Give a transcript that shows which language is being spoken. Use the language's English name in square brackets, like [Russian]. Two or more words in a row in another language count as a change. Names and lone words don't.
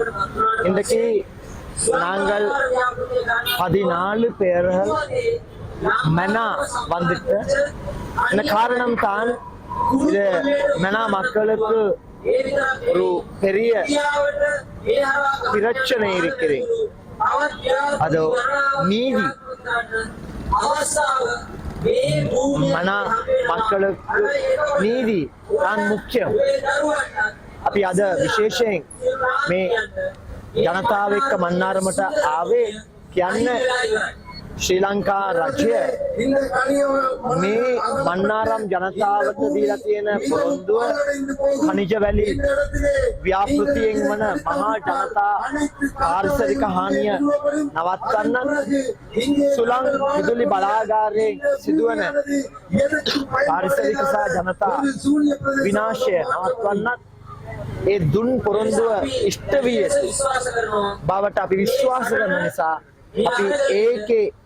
[Tamil] இன்றைக்கு நாங்கள் 14 பேர்கள் மெனா வந்துட்டு, இந்த காரணம் தான் இது மெனா மக்களுக்கு ஒரு பெரிய பிரச்சனை இருக்கிறது. அது நீதி. මනා மக்களுக்கு நீதி தான் முக்கியம். [Sinhala] අපි අද විශේෂයෙන් මේ ජනතාව එක්ක මන්නාරමට ආවේ කියන්නේ ශ්‍රී ලංකා රජය මේ මන්නාරම් ජනතාවට දීලා තියෙන පොරොන්දුව khනිජ වැලි ව්‍යාපෘතියෙන් වන මහා ජනතා පාරිසරික හානිය නවත්වන්න සුළං විදුලි බලාගාරයෙන් සිදුවන පාරිසරික සහ ජනතා විනාශය නවත්වන්නත් ඒ දුන් පොරොන්දුව ඉෂ්ට විය බවට අපි විශ්වාස කරන නිසා අපි ඒකේ